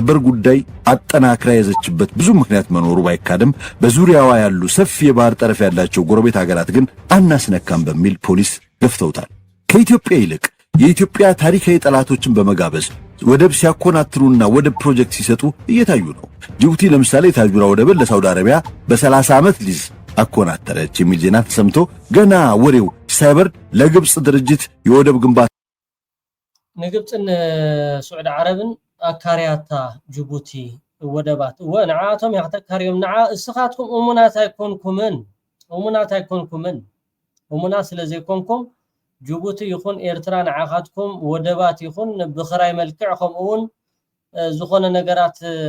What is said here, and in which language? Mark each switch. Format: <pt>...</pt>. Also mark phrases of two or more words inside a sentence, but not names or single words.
<am>በር ጉዳይ አጠናክራ የያዘችበት ብዙ ምክንያት መኖሩ ባይካድም በዙሪያዋ ያሉ ሰፊ የባህር ጠረፍ ያላቸው ጎረቤት ሀገራት ግን አናስነካም በሚል ፖሊስ ገፍተውታል። ከኢትዮጵያ ይልቅ የኢትዮጵያ ታሪካዊ ጠላቶችን በመጋበዝ ወደብ ሲያኮናትሩና ወደብ ፕሮጀክት ሲሰጡ እየታዩ ነው። ጅቡቲ ለምሳሌ ታጁራ ወደብን ለሳውዲ አረቢያ በ30 ዓመት ሊዝ አኮናተረች የሚል ዜና ተሰምቶ ገና ወሬው ሳይበርድ ለግብጽ ድርጅት የወደብ ግንባታ</am> <ti>ንግብጽን ሱዑድ ዓረብን አካሪያታ ጅቡቲ ወደባት ወንዓቶም ያተካሪዮም ንዓ እስኻትኩም እሙናት አይኮንኩምን እሙና ስለዘይኮንኩም ጅቡቲ ይኹን ኤርትራ ንዓኻትኩም ወደባት ይኹን ብኽራይ መልክዕ ከምኡውን ዝኾነ ነገራት</ti>